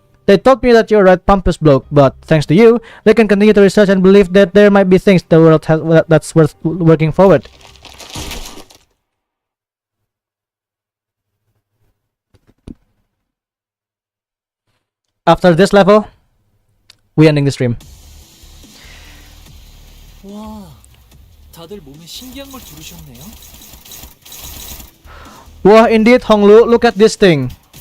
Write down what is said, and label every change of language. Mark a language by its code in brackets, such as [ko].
[en] They told me that you're a right pompous bloke, but thanks to you, they can continue to research and believe that there might be things the world has that's worth working forward. After this level, we ending the stream. [ko] 와, 다들 몸에 신기한 걸 두르셨네요. [en] Wow, indeed, Honglu, look at this thing.